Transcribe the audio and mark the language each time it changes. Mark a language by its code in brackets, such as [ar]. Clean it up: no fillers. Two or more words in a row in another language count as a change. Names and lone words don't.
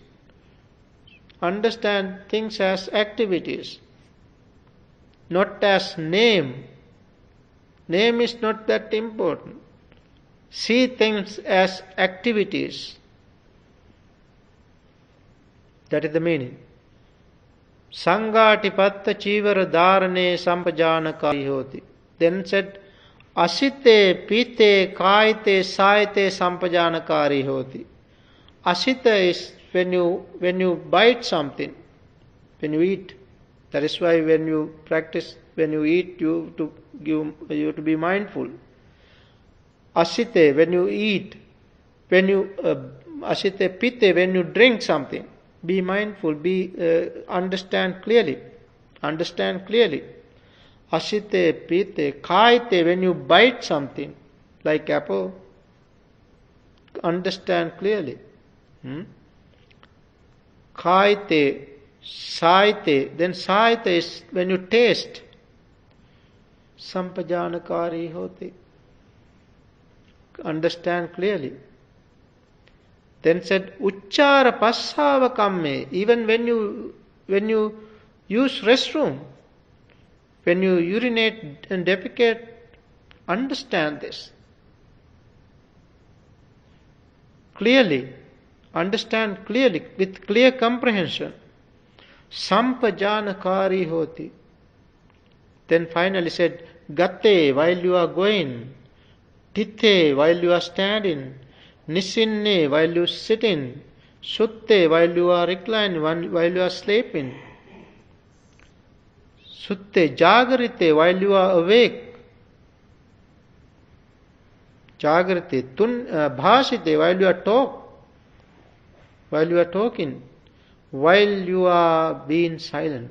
[en] Understand things as activities, not as name. Name is not that important. See things as activities. That is the meaning. [pi] Sangatipatta chivara dharane sampajanakari hoti. [en] Then said, [pi] Asite pite kaite saite sampajanakari hoti. [en] Asita is when you bite something, when you eat. That is why when you practice, when you eat, you have to be mindful. Asite, when you eat, when you [pi] asite pite, [en] when you drink something, be mindful, understand clearly. Understand clearly. [pi] Asite pite, kaite, [en] when you bite something, like apple, understand clearly. [pi] Kaite, saite, [en] then saite is when you taste. [pi] Sampajanakari hoti. [en] Understand clearly. Then said, [pi] Uchchara passava kamme, [en] even when you use restroom, when you urinate and defecate, understand this. Clearly, understand clearly, with clear comprehension. [pi] Sampajanakari hoti. [en] Then finally said, Gatte, while you are going, Titte, while you are standing, Nisinne, while you are sitting, Sutte, while you are reclining, while you are sleeping, [pi] Sutte, Jagarite, [en] while you are awake, [pi] Jagarite, Bhasite, [en] while you are talking, while you are being silent.